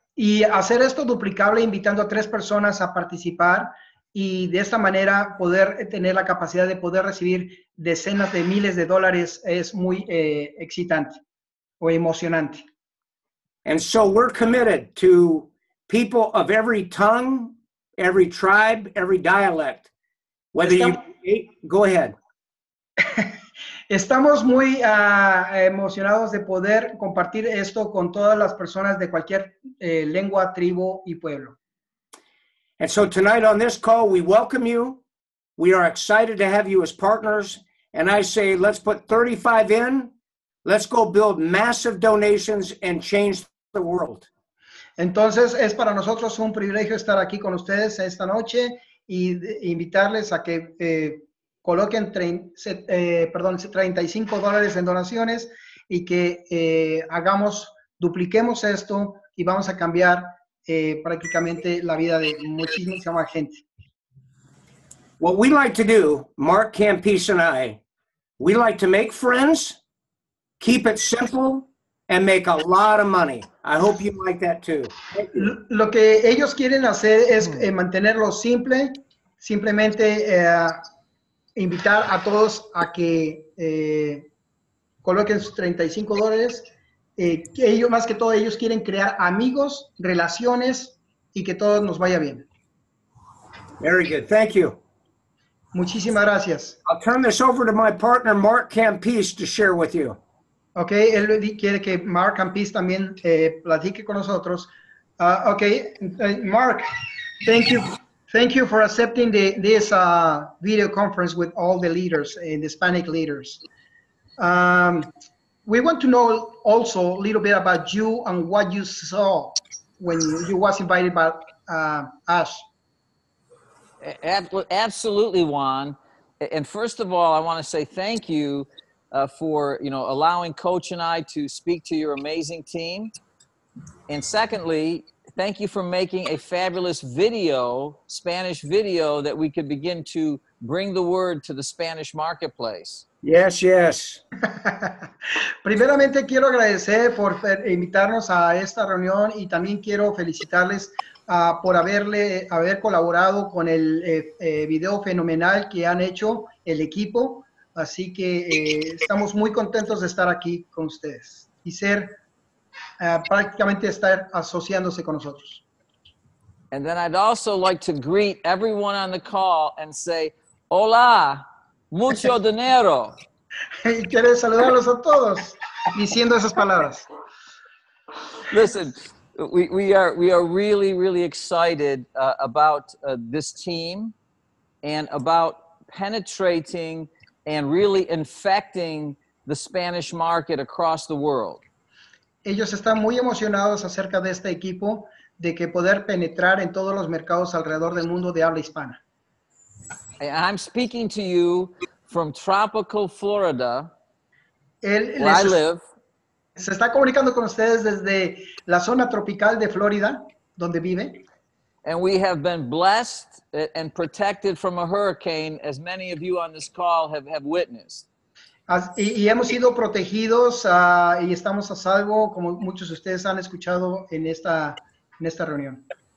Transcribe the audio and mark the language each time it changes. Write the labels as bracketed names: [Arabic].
[Spanish] Y hacer esto duplicable invitando a 3 personas a participar y de esta manera poder tener la capacidad de poder recibir decenas de miles de dólares es muy excitante o emocionante. [English] And so we're committed to people of every tongue, every tribe, every dialect. Whether go ahead. [Spanish] Estamos muy emocionados de poder compartir esto con todas las personas de cualquier lengua, tribu y pueblo. [English] And so tonight on this call, we welcome you. We are excited to have you as partners. And I say, let's put 35 in. Let's go build massive donations and change the world. [Spanish] Entonces, es para nosotros un privilegio estar aquí con ustedes esta noche y invitarles a que coloquen $35 en donaciones y que dupliquemos esto y vamos a cambiar prácticamente la vida de muchísima gente. [English] What we like to do, Mark Campese and I, we like to make friends, keep it simple, and make a lot of money. I hope you like that too. [Spanish] Lo que ellos quieren hacer es mantenerlo simple, simplemente invitar a todos a que coloquen sus $35. Que ellos, más que todo, ellos quieren crear amigos, relaciones y que todo nos vaya bien. [English] Very good. Thank you. [Spanish] Muchísimas gracias. [English] I'll turn this over to my partner, Mark Campese, to share with you. [Spanish] Okay, él quiere que Mark Campese también platique con nosotros. [English] Okay, Mark, thank you for accepting this video conference with all the leaders, the Hispanic leaders. We want to know also a little bit about you and what you saw when you was invited by Ash. Absolutely, Juan. And first of all, I want to say thank you for allowing Coach and I to speak to your amazing team. And secondly, thank you for making a fabulous video, Spanish video, that we could begin to bring the word to the Spanish marketplace. Yes, yes. [Spanish] Primeramente quiero agradecer por invitarnos a esta reunión y también quiero felicitarles por haber colaborado con el video fenomenal que han hecho el equipo. Así que estamos muy contentos de estar aquí con ustedes y prácticamente estar asociándose con nosotros. [English] And then I'd also like to greet everyone on the call and say, [Spanish] hola, mucho dinero. Y quiero saludarlos a todos diciendo esas palabras. [English] Listen, we are really, really excited about this team and about penetrating and really infecting the Spanish market across the world. [Spanish] Ellos están muy emocionados acerca de este equipo, de que poder penetrar en todos los mercados alrededor del mundo de habla hispana. [English] I'm speaking to you from tropical Florida, where I live. [Spanish] Se está comunicando con ustedes desde la zona tropical de Florida, donde vive. [English] And we have been blessed and protected from a hurricane, as many of you on this call have witnessed. [Spanish] Y hemos sido protegidos y estamos a salvo, como muchos de ustedes han escuchado en esta reunión.